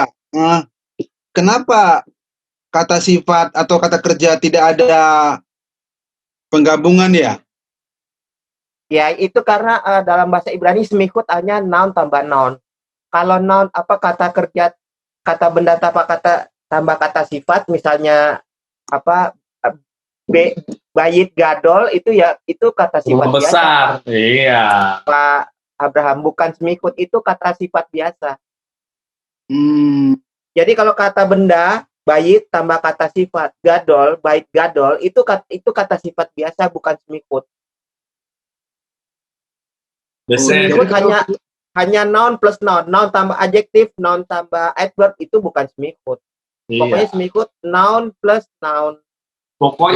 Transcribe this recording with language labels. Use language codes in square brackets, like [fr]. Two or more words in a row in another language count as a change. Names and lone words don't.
[id] Kenapa kata sifat atau kata kerja tidak ada penggabungan ya? Ya, itu karena dalam bahasa Ibrani semikhut hanya noun tambah noun. Kalau noun kata kerja, kata benda tambah kata sifat, misalnya [he] בית גדול [id] itu ya itu kata sifat besar. biasa. Iya. Pak Abraham, bukan semikhut, itu kata sifat biasa. Jadi kalau kata benda bayit tambah kata sifat gadol, [he] בית גדול [id] itu kata sifat biasa, bukan semikhut. Semikhut hanya [en] noun plus noun [id] tambah adjektif, noun tambah adverb, itu bukan semikhut. Iya. Pokoknya semikhut [en] noun plus noun. [id] Pokoknya